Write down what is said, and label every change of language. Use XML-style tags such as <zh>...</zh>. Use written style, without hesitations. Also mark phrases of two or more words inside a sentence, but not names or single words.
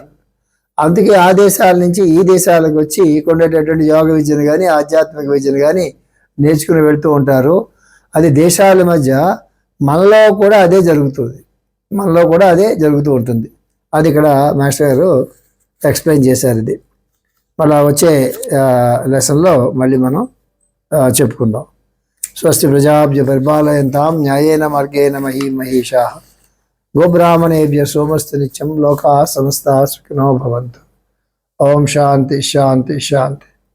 <te>అందుకే ఆ దేశాల నుంచి ఈ దేశాలకు వచ్చి ఉండేటటువంటి యోగ విద్యను కానీ ఆధ్యాత్మిక విద్యను కానీ నేర్చుకుని వెళ్తూ ఉంటారు. అది దేశాల మధ్య మనలో కూడా అదే జరుగుతుంది, మనలో కూడా అదే జరుగుతూ ఉంటుంది. అది ఇక్కడ మాస్టర్ గారు ఎక్స్ప్లెయిన్ చేశారు. ఇది మళ్ళీ వచ్చే లెసన్లో మళ్ళీ మనం చెప్పుకుందాం.</te> <sa>स्वस्ति प्रजाभ्य परिपालयन्ताम् न्यायेन मार्गेण महीमहीषाः गोब्राह्मणेभ्य सोमस्तु नित्यं लोकाः समस्ताः सुखिनो भवन्तु. ओं शान्ति शान्ति शान्ति.</sa>